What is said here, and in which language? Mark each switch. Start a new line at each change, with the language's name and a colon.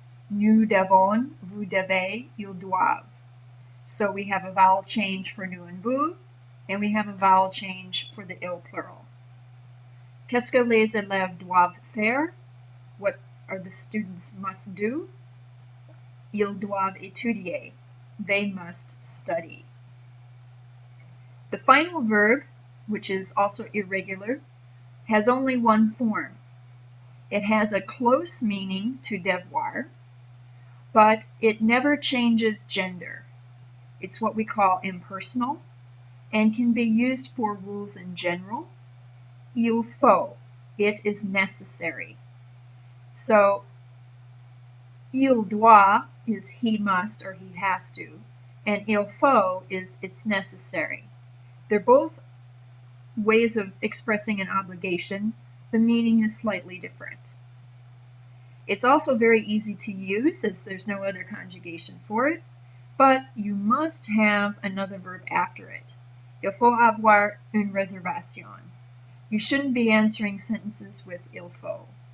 French: Nous devons, vous devez, ils doivent.
English: So we have a vowel change for nous and vous, and we have a vowel change for the il plural.
French: Qu'est-ce que les élèves doivent faire?
English: What are the students must do?
French: Ils doivent étudier.
English: They must study. The final verb, which is also irregular, has only one form. It has a close meaning to devoir, but it never changes gender. It's what we call impersonal and can be used for rules in general.
French: Il faut,
English: it is necessary. So, il doit is he must or he has to, and il faut is it's necessary. They're both ways of expressing an obligation. The meaning is slightly different. It's also very easy to use as there's no other conjugation for it, but you must have another verb after it.
French: Il faut avoir une réservation.
English: You shouldn't be answering sentences with il faut.